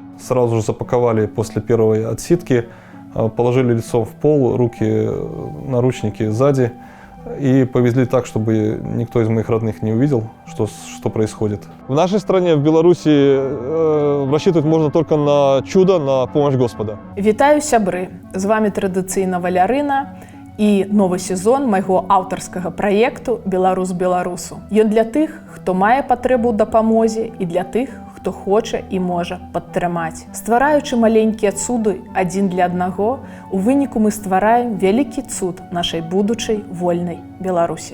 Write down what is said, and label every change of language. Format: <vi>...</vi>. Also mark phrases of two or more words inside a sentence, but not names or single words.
<ru>Сразу же запаковали после первой отсидки, положили лицом в пол, руки, наручники сзади, и повезли так, чтобы никто из моих родных не увидел, что происходит. В нашей стране, в Беларуси, рассчитывать можно только на чудо, на помощь Господа.</ru> <be>Вітаю, сябры! З вами традыцыйна Валярына і новы сезон майго аўтарскага праекту «Беларус беларусу». Ён для тых, хто мае патрэбу ў дапамозе, і для тых, хто хоча і можа падтрымаць. Ствараючы маленькія цуды адзін для аднаго, у выніку мы ствараем вялікі цуд нашай будучай вольнай Беларусі.</be>